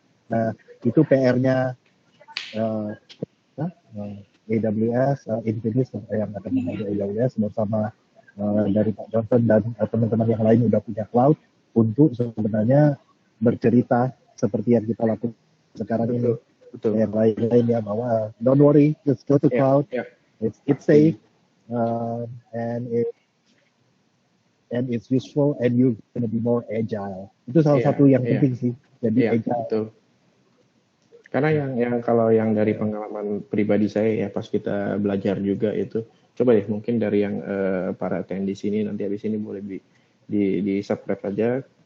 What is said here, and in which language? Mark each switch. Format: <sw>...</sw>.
<id>Nah, itu PR-nya AWS, Infinis yang akan membantu AWS bersama dari Pak Johnson dan teman-teman yang lain udah punya cloud untuk sebenarnya bercerita seperti yang kita lakukan sekarang ini. Betul. Yang lain ya, bahwa</id> <en>don't worry, just go to cloud. It's safe, and it's useful, and you're gonna be more agile.</en> <id>Itu salah satu yang penting sih. Jadi agile. Betul. Karena yang kalau yang dari pengalaman pribadi saya ya, pas kita belajar juga itu, coba deh mungkin dari yang para TN di sini, nanti habis ini boleh di subscribe aja.</id>